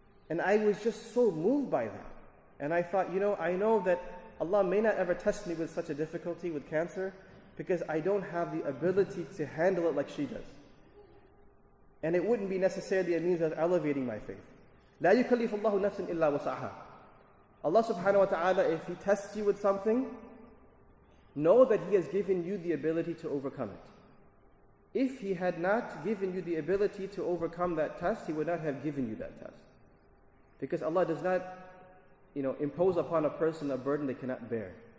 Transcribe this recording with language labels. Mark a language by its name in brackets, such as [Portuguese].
[English] And I was just so moved by that. And I thought, I know that Allah may not ever test me with such a difficulty with cancer, because I don't have the ability to handle it like she does. And it wouldn't be necessarily a means of elevating my faith. [Arabic] لا يكلف الله نفسا إلا وسعها. [English] Allah subhanahu wa ta'ala, if He tests you with something, know that He has given you the ability to overcome it. If He had not given you the ability to overcome that test, He would not have given you that test. Because Allah does not, impose upon a person a burden they cannot bear.